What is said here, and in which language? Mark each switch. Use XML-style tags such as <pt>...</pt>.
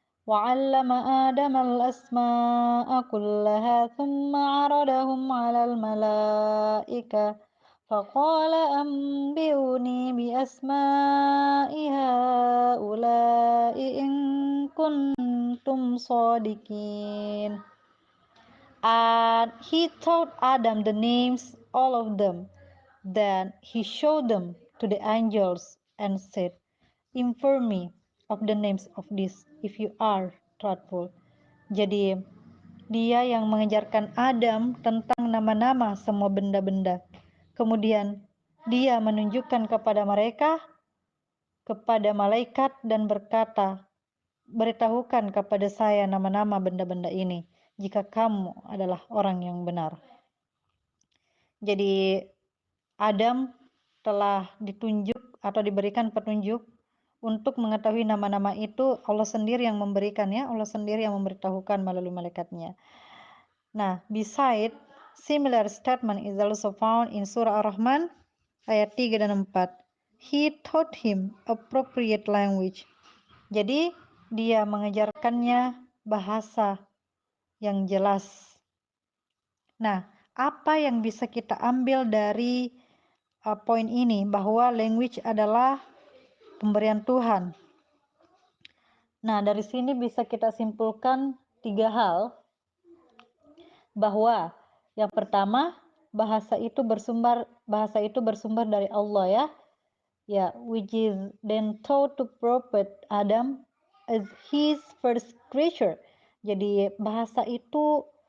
<ar>وعلم آدم الأسماء كلها ثم عرضهم على الملائكة فقال أنبئوني بأسماء هؤلاء إن كنتم صادقين.</ar> <en>And he taught Adam the names, all of them. Then he showed them to the angels and said, inform me of the names of these if you are truthful.</en> <id>Jadi dia yang mengajarkan Adam tentang nama-nama semua benda-benda. Kemudian dia menunjukkan kepada mereka, kepada malaikat dan berkata, beritahukan kepada saya nama-nama benda-benda ini jika kamu adalah orang yang benar. Jadi Adam telah ditunjuk atau diberikan petunjuk untuk mengetahui nama-nama itu. Allah sendiri yang memberikannya, Allah sendiri yang memberitahukan melalui malaikatnya.</id> <en>Nah, beside similar statement is also found in Surah Ar-Rahman</en> <id>ayat 3 dan 4.</id> <en>He taught him appropriate language.</en> <id>Jadi dia mengajarkannya bahasa yang jelas. Nah, apa yang bisa kita ambil dari poin ini, bahwa language adalah pemberian Tuhan? Nah, dari sini bisa kita simpulkan 3 hal, bahwa yang pertama, bahasa itu bersumber dari Allah ya.</id> <en>Ya, which is then taught to prophet Adam as his first creature.</en> <id>Jadi bahasa itu</id>